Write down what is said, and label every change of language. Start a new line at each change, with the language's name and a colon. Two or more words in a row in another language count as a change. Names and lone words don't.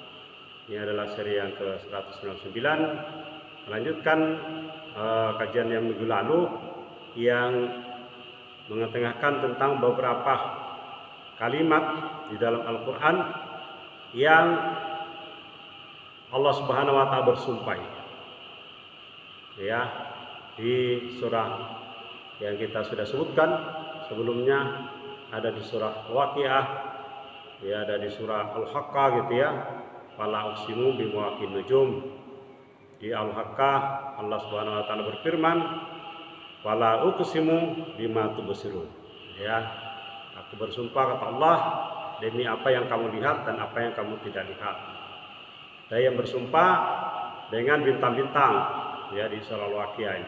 Indonesian: Ini adalah seri yang ke-199, melanjutkan kajian yang minggu lalu yang mengetengahkan tentang beberapa kalimat di dalam Al-Quran yang Allah
Arabic: Subhanahu wa Ta'ala
Indonesian: bersumpah, ya, di surah yang kita sudah sebutkan sebelumnya, ada di surah Waqiah, ya, ada di surah Al-Haqqah gitu ya.
Arabic: Fala uqsimu bimawaqi'in nujum.
Indonesian: Di Al-Haqqah Allah
Arabic: Subhanahu wa taala
Indonesian: berfirman,
Arabic: fala uqsimu bima tubsirun.
Indonesian: Ya, aku bersumpah kata Allah demi apa yang kamu lihat dan apa yang kamu tidak lihat. Saya yang bersumpah dengan bintang-bintang, ya, di surah Al-Waqiah ini.